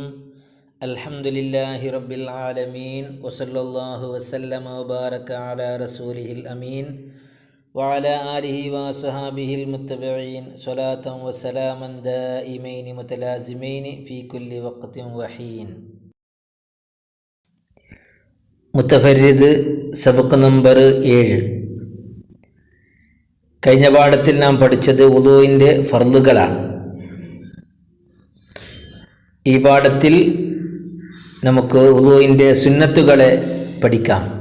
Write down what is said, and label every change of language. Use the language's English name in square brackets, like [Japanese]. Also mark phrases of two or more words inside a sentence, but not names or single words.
[Arabic] الحمد لله رب العالمين وصلى الله وسلم وبارك على رسوله الأمين وعلى آله وصحابه المتبعين صلاة وسلاما دائمين متلازمين في كل وقت وحين. [Malayalam] മുത്തഫരിദ് സബക്ക് നമ്പർ 7. കഴിഞ്ഞ പാഠത്തിൽ നാം പഠിച്ചത് വുളൂഇൻ്റെ ഫർളുകളാണ്. ഈ പാഠത്തിൽ നമുക്ക് വുളൂഇൻ്റെ സുന്നത്തുകളെ പഠിക്കാം.